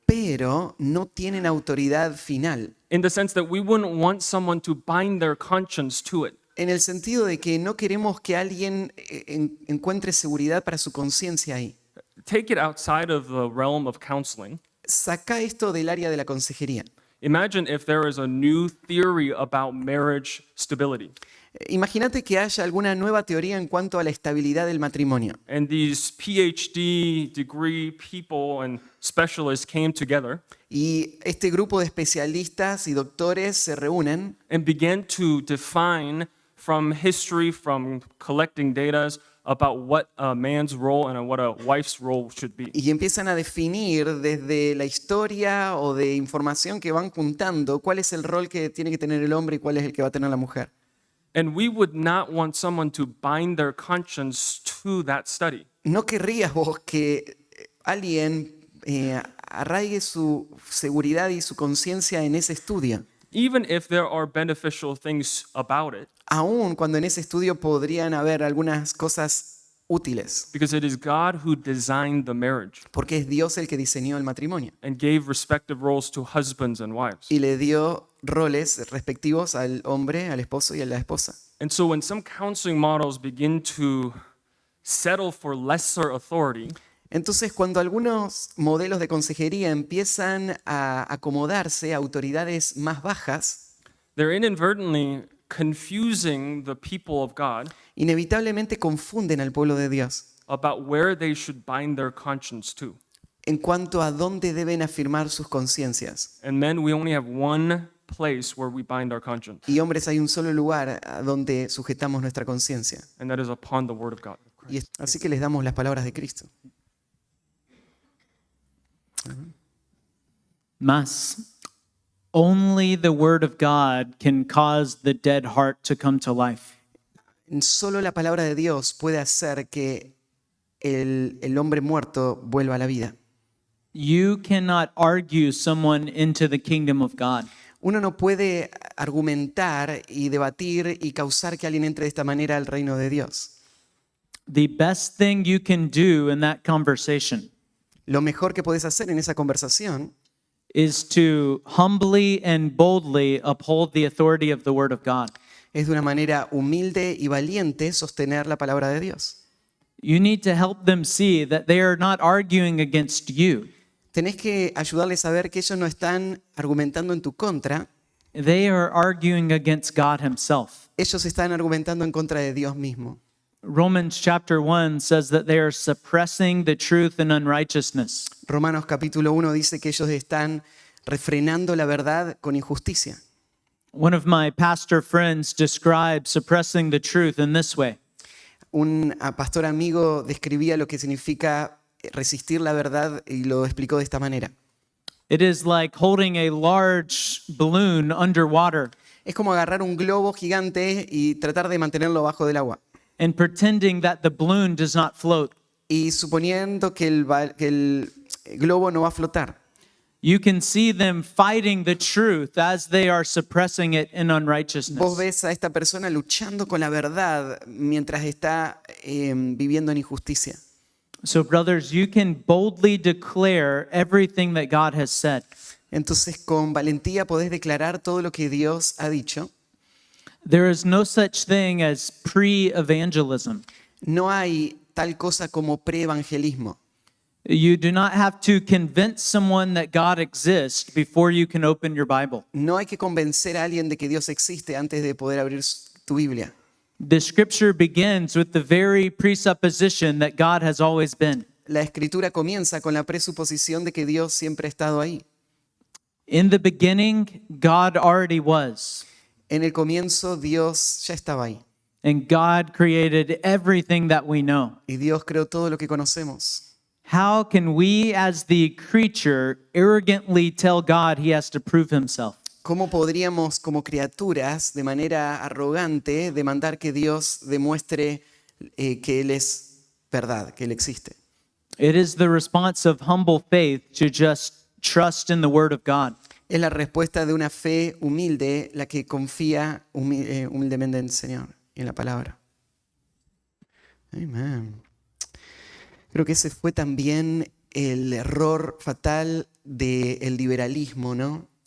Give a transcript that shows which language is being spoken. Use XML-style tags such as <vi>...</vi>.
<es>pero no tienen autoridad final.</es> <en>in the sense that we wouldn't want someone to bind their conscience to it.</en> <es>En el sentido de que no queremos que alguien encuentre seguridad para su conciencia ahí.</es> <en>Take it outside of the realm of counseling.</en> <es>Saca esto del área de la consejería.</es> <en>Imagine if there is a new theory about marriage stability,</en> <es>Imagínate que haya alguna nueva teoría en cuanto a la estabilidad del matrimonio.</es> <en>and these PhD degree people and specialists came together</en> <es>Y este grupo de especialistas y doctores se reúnen</es> <en>and began to define from history, from collecting data, about what a man's role and what a wife's role should be.</en> <es>y empiezan a definir desde la historia o de información que van juntando cuál es el rol que tiene que tener el hombre y cuál es el que va a tener la mujer.</es> <en>And we would not want someone to bind their conscience to that study.</en> <es>¿No querrías vos que alguien arraigue su seguridad y su conciencia en ese estudio?</es> <en>Even if there are beneficial things about it,</en> <es>Aún cuando en ese estudio podrían haber algunas cosas útiles,</es> <en>because it is God who designed the marriage</en> <es>porque es Dios el que diseñó el matrimonio</es> <en>and gave respective roles to husbands and wives.</en> <es>y le dio roles respectivos al hombre, al esposo y a la esposa.</es> <en>And so when some counseling models begin to settle for lesser authority,</en> <es>Entonces, cuando algunos modelos de consejería empiezan a acomodarse a autoridades más bajas,</es> <en>they're inadvertently confusing the people of God</en> <es>inevitablemente confunden al pueblo de Dios</es> <en>about where they should bind their conscience to.</en> <es>en cuanto a dónde deben afirmar sus conciencias.</es> <en>And men, we only have one place where we bind our conscience,</en> <es>Y hombres, hay un solo lugar a donde sujetamos nuestra conciencia.</es> <en>and that is upon the word of God.</en> <es>Así que les damos las palabras de Cristo. Mas</es> <en>only the word of God can cause the dead heart to come to life.</en> <es>Solo la palabra de Dios puede hacer que el hombre muerto vuelva a la vida.</es> <en>You cannot argue someone into the kingdom of God.</en> <es>Uno no puede argumentar y debatir y causar que alguien entre de esta manera al reino de Dios.</es> <en>The best thing you can do in that conversation</en> <es>Lo mejor que puedes hacer en esa conversación</es> <en>is to humbly and boldly uphold the authority of the word of God.</en> <es>es de una manera humilde y valiente sostener la palabra de Dios.</es> <en>You need to help them see that they are not arguing against you.</en> <es>Tenés que ayudarles a ver que ellos no están argumentando en tu contra,</es> <en>They are arguing against God himself.</en> <es>ellos están argumentando en contra de Dios mismo.</es> <en>Romans chapter 1 says that they are suppressing the truth in unrighteousness.</en> <es>Romanos capítulo 1 dice que ellos están refrenando la verdad con injusticia.</es> <en>One of my pastor friends describes suppressing the truth in this way.</en> <es>Un pastor amigo describía lo que significa resistir la verdad y lo explicó de esta manera.</es> <en>It is like holding a large balloon underwater</en> <es>Es como agarrar un globo gigante y tratar de mantenerlo bajo del agua.</es> <en>and pretending that the balloon does not float.</en> <es>Y suponiendo que el globo no va a flotar.</es> <en>You can see them fighting the truth as they are suppressing it in</en> <es>Vos</es> <en>unrighteousness.</en> <es>ves a esta persona luchando con la verdad mientras está viviendo en injusticia.</es> <en>So, brothers, you can boldly declare everything that God has said.</en> <es>Entonces, con valentía podés declarar todo lo que Dios ha dicho.</es> <en>There is no such thing as pre-evangelism.</en> <es>No hay tal cosa como preevangelismo.</es> <en>You do not have to convince someone that God exists before you can open your Bible.</en> <es>No hay que convencer a alguien de que Dios existe antes de poder abrir tu Biblia.</es> <en>The scripture begins with the very presupposition that God has always been.</en> <es>La escritura comienza con la presuposición de que Dios siempre ha estado ahí.</es> <en>In the beginning, God already was,</en> <es>En el comienzo Dios ya estaba ahí.</es> <en>and God created everything that we know.</en> <es>Y Dios creó todo lo que conocemos.</es> <en>How can we, as the creature, arrogantly tell God he has to prove himself?</en> <es>¿Cómo podríamos, como criaturas, de manera arrogante, demandar que Dios demuestre que Él es verdad, que Él existe?</es> <en>It is the response of humble faith to just trust in the word of God.</en> <es>Es la respuesta de una fe humilde, la que confía humildemente en el Señor y en la palabra. Amén. Creo que ese fue también el error fatal del liberalismo, ¿no?</es>